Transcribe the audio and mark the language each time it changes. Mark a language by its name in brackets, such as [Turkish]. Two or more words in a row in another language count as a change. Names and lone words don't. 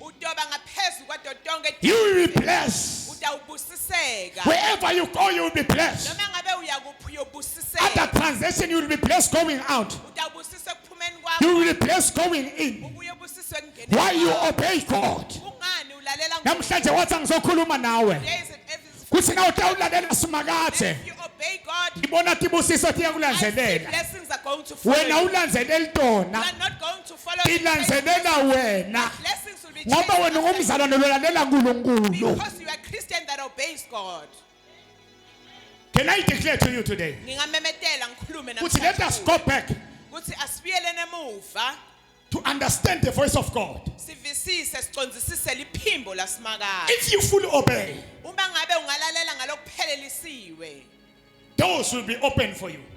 [English] You will be blessed. Wherever you go, you will be blessed. Other translation, you will be blessed going out. You will be blessed going in. Why you obey God? [Swati] Namhlanje wathi ngizokhuluma nawe. Kuthi na utawulalela simakathe. Ibona tibusiso tiyakulandzelela. Wena ulandzelela tona. Ilandzelela wena. Ngoba wena ungumzalwane lolalela uNkulunkulu. [English] Because you are a Christian that obeys God. Can I declare to you today? Let us go back to understand the voice of God. If you fully obey, doors will be open for you.